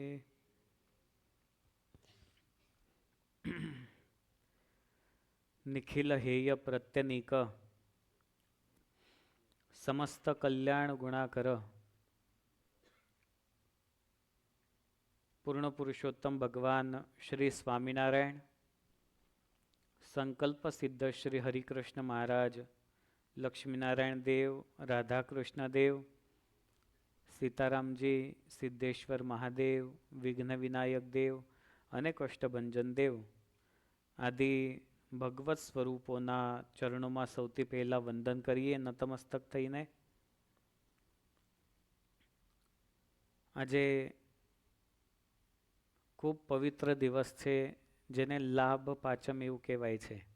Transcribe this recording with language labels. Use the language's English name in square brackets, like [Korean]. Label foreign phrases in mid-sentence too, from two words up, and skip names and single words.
[Sanskrit] निखिल हेय प्रत्यनीक समस्त कल्याण गुणाकर पूर्ण पुरुषोत्तम भगवान श्री स्वामीनारायण, [Gujarati] संकल्प सिद्ध श्री हरिकृष्ण महाराज, लक्ष्मीनारायण देव, राधा कृष्ण देव, सीतारामजी, सिद्धेश्वर महादेव, विघ्न विनायक देव અને કષ્ટભંજન દેવ આદિ ભગવત સ્વરૂપોના ચરણોમાં સૌથી પહેલા વંદન કરીએ નતમસ્તક થઈને. આજે ખૂબ પવિત્ર દિવસ છે જેને લાભ પાચમ એવું કહેવાય છે.